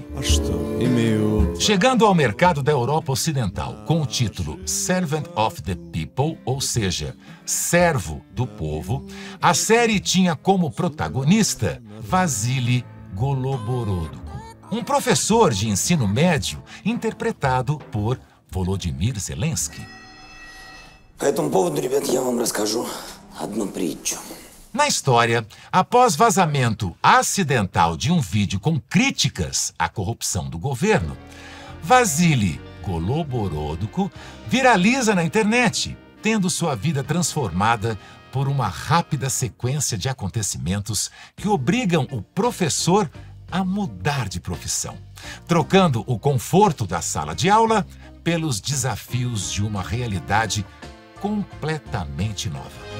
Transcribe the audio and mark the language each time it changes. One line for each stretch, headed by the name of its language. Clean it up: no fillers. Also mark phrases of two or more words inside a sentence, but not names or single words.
Portuguese: Chegando ao mercado da Europa Ocidental com o título Servant of the People, ou seja, Servo do Povo, a série tinha como protagonista Vasily Goloborodko, um professor de ensino médio interpretado por Volodymyr Zelensky.
Russian: По этому поводу, ребят, я вам расскажу одну притчу.
Portuguese: Na história, após vazamento acidental de um vídeo com críticas à corrupção do governo, Vasily Goloborodko viraliza na internet, tendo sua vida transformada por uma rápida sequência de acontecimentos que obrigam o professor a mudar de profissão, trocando o conforto da sala de aula pelos desafios de uma realidade completamente nova.